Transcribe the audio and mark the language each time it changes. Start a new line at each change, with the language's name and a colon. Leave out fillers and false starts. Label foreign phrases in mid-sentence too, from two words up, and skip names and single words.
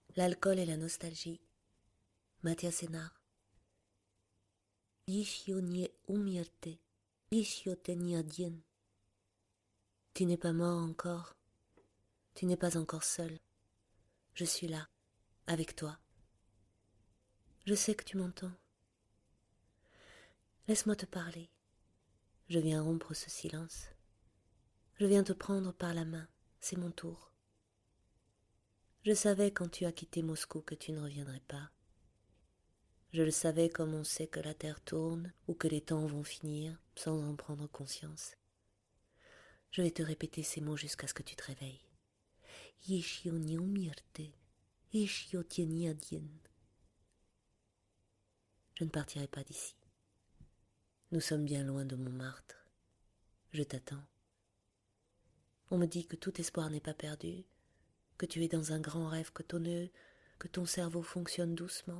French: L'alcool et la nostalgie. Mathias Sénard.
Russian: Еще не умер ты, еще ты не один.
French: Tu n'es pas mort encore, tu n'es pas encore seul. Je suis là, avec toi. Je sais que tu m'entends. Laisse-moi te parler. Je viens rompre ce silence. Je viens te prendre par la main, c'est mon tour. Je savais quand tu as quitté Moscou que tu ne reviendrais pas. Je le savais comme on sait que la terre tourne ou que les temps vont finir sans en prendre conscience. Je vais te répéter ces mots jusqu'à ce que tu te réveilles.
Russian: Еще не умер ты, еще ты не один.
French: Je ne partirai pas d'ici. Nous sommes bien loin de Montmartre. Je t'attends. On me dit que tout espoir n'est pas perdu, que tu es dans un grand rêve cotonneux, que ton cerveau fonctionne doucement.